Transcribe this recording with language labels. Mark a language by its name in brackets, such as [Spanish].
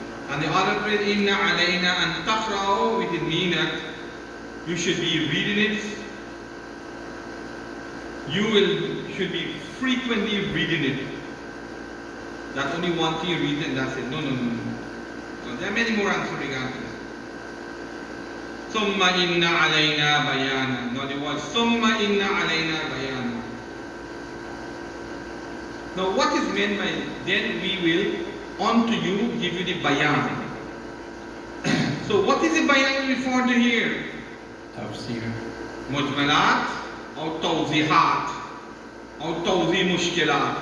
[English] And the other phrase, inna alayna and taqra'u, which means that you should be reading it. You should be frequently reading it. That only one thing you read and that's it. No. So there are many more answers regarding this. [Arabic] ثم إن علينا بيانا. [English] No, the word [Arabic] ثم إن علينا بيانا. [English] Now what is meant by then we will unto you give you the bayan. So what is the bayan referred to here? Tafsir. Mujmalat or tawzihat or tawzi mushkilat.